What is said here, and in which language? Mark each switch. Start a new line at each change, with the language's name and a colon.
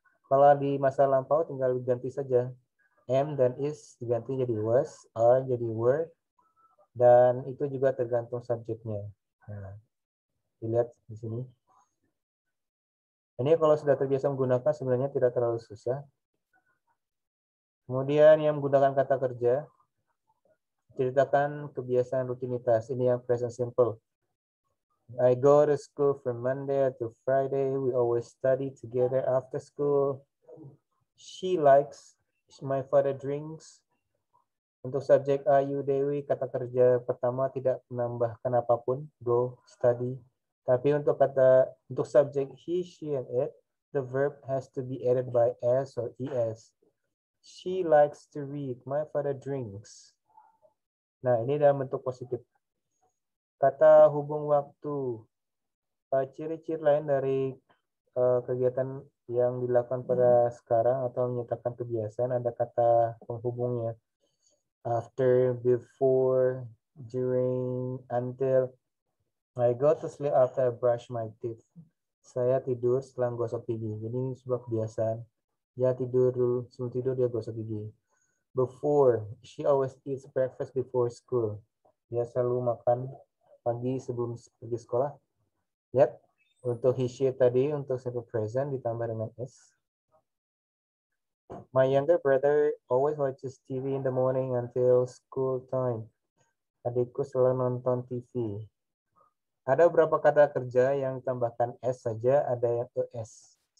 Indonesian: Kalau di masa lampau tinggal diganti saja. Am dan is diganti jadi was, are jadi were, dan itu juga tergantung subjeknya. Nah, dilihat di sini. Ini kalau sudah terbiasa menggunakan sebenarnya tidak terlalu susah. Kemudian yang menggunakan kata kerja, ceritakan kebiasaan rutinitas. Ini yang present simple.
English: I go to school from Monday to Friday. We always study together after school. She likes, my father drinks.
Indonesian: Untuk subjek Ayu Dewi, kata kerja pertama tidak menambahkan apapun. Go, study. Tapi untuk subjek
English: he, she, and it, the verb has to be added by s or es. She likes to read. My father drinks.
Indonesian: Nah, ini dalam bentuk positif. Kata hubung waktu. Ciri-ciri lain dari kegiatan yang dilakukan pada sekarang atau menyatakan kebiasaan, ada kata penghubungnya.
English: After, before, during, until. I go to sleep after I brush my teeth.
Indonesian: Saya tidur setelah gosok gigi. Jadi ini sebuah kebiasaan. Dia tidur dulu, sebelum tidur dia gosok gigi.
English: Before, she always eats breakfast before school.
Indonesian: Dia selalu makan pagi sebelum pergi sekolah. Lihat, untuk he, she tadi, untuk simple present ditambah dengan is.
English: My younger brother always watches TV in the morning until school time.
Indonesian: Adikku selalu nonton TV. Ada beberapa kata kerja yang ditambahkan s saja, ada yang es.